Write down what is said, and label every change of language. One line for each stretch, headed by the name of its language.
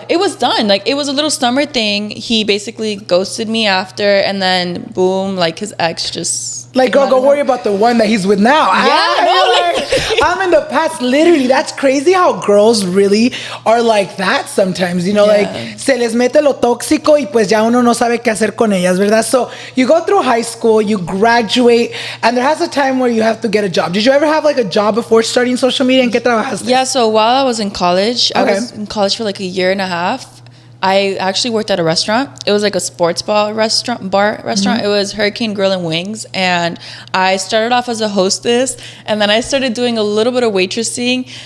English: it was done. Like it was a little summer thing. He basically ghosted me after, and then boom, like his ex just like, girl, go worry about the one that he's with now. I'm in the past. Literally, that's crazy how girls really are like that sometimes. You know, like
Spanish: se les mete lo tóxico y pues ya uno no sabe qué hacer con ellas, ¿verdad?
English: So you go through high school, you graduate, and there has a time where you have to get a job. Did you ever have like a job before starting social media?
Spanish: ¿En qué trabajaste?
English: Yeah, so while I was in college, I was in college for like a year and a half. I actually worked at a restaurant. It was like a sports bar restaurant. Mm-hmm. It was Hurricane Grill and Wings, and I started off as a hostess, and then I started doing a little bit of waitressing.